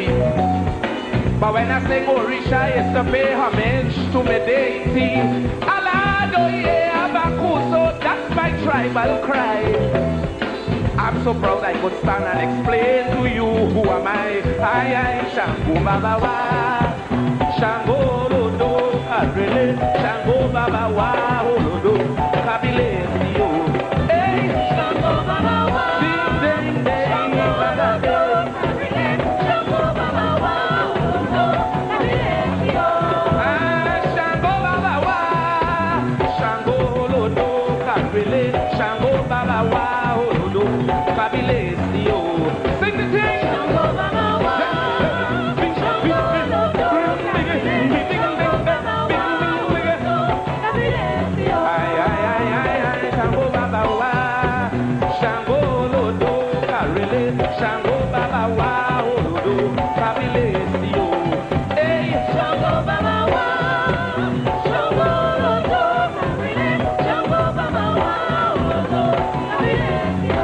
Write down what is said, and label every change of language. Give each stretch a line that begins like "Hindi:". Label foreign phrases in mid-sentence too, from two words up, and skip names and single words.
English: But when I sing Orisha, it's to pay homage to my deity.
Yoruba: Alado ye abakuso,
English: that's my tribal cry. I'm so proud I could stand and explain to you who am I.
Yoruba: I Shango Baba Wa, Shango Lodo Karele, Shango Baba Wa, Olodo Kabile Sio. Hey, Shango Baba Wa, ding ding ding, Shango Baba Wa, Shango Baba Wa, Olodo Kabile Sio. Ah, Shango Baba Wa, Shango Lodo Karele, Shango Baba Wa, Olodo Kabile Sio.
English: Sing the thing.
Yoruba: Shango Baba Wa, Shango Lodo Karele, Shango Baba Wa, Olodo Kabile Sio. Ay ay ay ay ay, Shango Baba Wa, Shango Lodo Karele, Shango Baba Wa, Olodo Kabile Sio. Hey, Shango Baba Wa, Shango Lodo Karele, Shango Baba Wa, Olodo Kabile Sio.